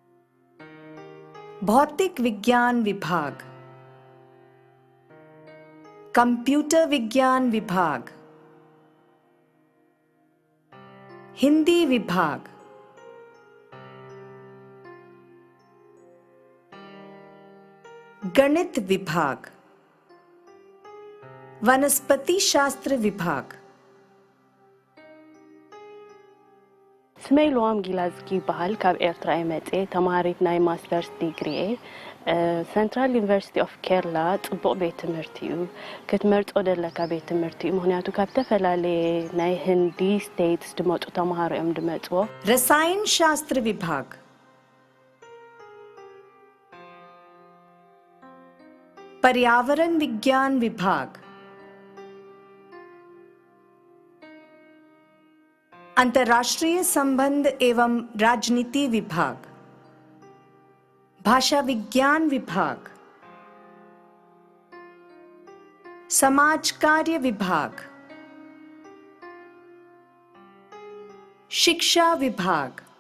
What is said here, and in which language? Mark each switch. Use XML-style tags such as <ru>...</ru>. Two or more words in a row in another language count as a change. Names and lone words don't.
<hi>भौतिक विज्ञान विभाग, कंप्यूटर विज्ञान विभाग, हिंदी विभाग, गणित विभाग, वनस्पति शास्त्र विभाग,</hi> <ti>ስመይ ሎዋም ጊላዝኪ ይበሃል ካብ ኤርትራ የመጽ ተማሃሪት ናይ</ti> <en>masters degree</en> <ti>ሰንትራል ዩኒቨርሲቲ ኦፍ ኬርላ ጽቡቕ ቤት ትምህርቲ እዩ ክትመርጾ ደለካ ቤት ትምህርቲ እዩ ምክንያቱ ካብ ተፈላለየ ናይ ህንዲ ስቴትስ ድመጹ ተማሃሮ እዮም ድመጽዎ</ti> <hi>रसायन शास्त्र विभाग, पर्यावरण विज्ञान विभाग, अंतर्राष्ट्रीय संबंध एवं राजनीति विभाग, भाषा विज्ञान विभाग, समाज कार्य विभाग, शिक्षा विभाग,</hi>